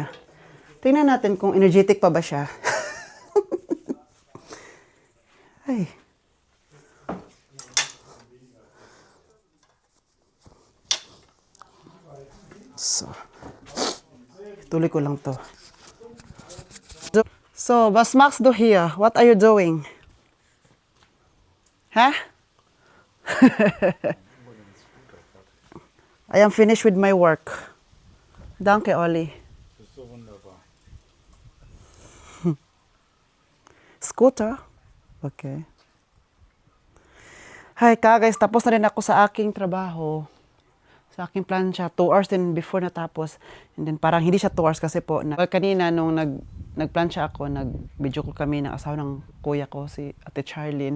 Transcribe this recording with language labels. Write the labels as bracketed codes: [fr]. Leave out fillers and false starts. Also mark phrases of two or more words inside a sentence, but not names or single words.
[tl] Tingnan natin kung energetic pa ba siya. Ay. So, tuloy ko lang to. [de] So, was machst du hier? [en] What are you doing? Huh? I am finished with my work. [de] Danke, Olli. Das ist so wunderbar. Scooter? [en] Okay. Hi, guys. [tl] Tapos na rin ako sa aking trabaho. Sa aking plancha, 2 hours din before natapos. [en] And then [tl] parang hindi siya 2 hours kasi po. Kanina nung nagplancha ako, nag- [en] video call [tl] kami ng asawa ng kuya ko, si Ate Charlene.